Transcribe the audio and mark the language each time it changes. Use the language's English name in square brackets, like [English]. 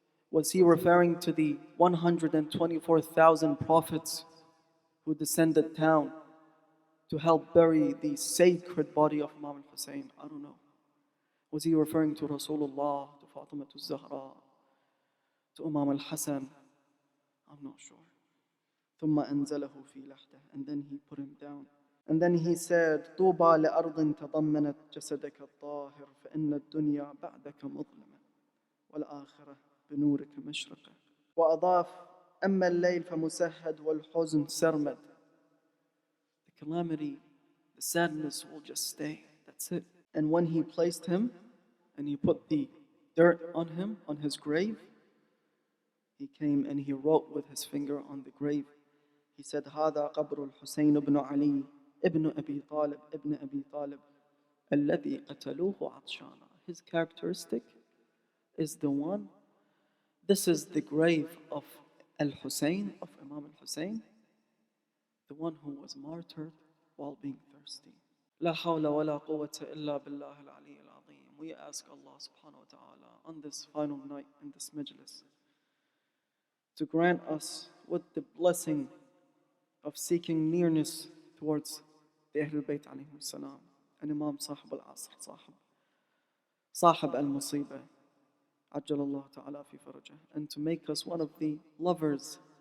[English] Was he referring to the 124,000 prophets who descended down to help bury the sacred body of Imam al-Hussein? I don't know. Was he referring to Rasulullah, to Fatima al-Zahra, to Imam al-Hasan? I'm not sure. [Arabic] ثم أنزله في لحده, [English] and then he put him down. And then he said, [Arabic] طوبى لأرض تضمنت جسدك الطاهر فإن الدنيا بعدك مظلمة والآخرة بنورك مشرقة. وأضاف أما الليل فمسهد والحزن سرمد. [English] The calamity, the sadness will just stay. That's it. And when he placed him and he put the dirt on him, on his grave, he came and he wrote with his finger on the grave. He said, [Arabic] هذا قبر الحسين بن علي ابن أبي طالب ابن أبي طالب الذي قتلوه عطشانا. [English] His characteristic is the one. This is the grave of Al-Hussein, of Imam al-Hussein, the one who was martyred while being thirsty. [Arabic] لا حول ولا قوة إلا بالله العلي العظيم. [English] We ask Allah subhanahu wa ta'ala on this final night in this majlis to grant us with the blessing of seeking nearness towards the Ahlul Bayt alayhim salam, and Imam Sahib al-Asr, Sahib al-Musibah, Ajjalallahu ta'ala fi farajah, and to make us one of the lovers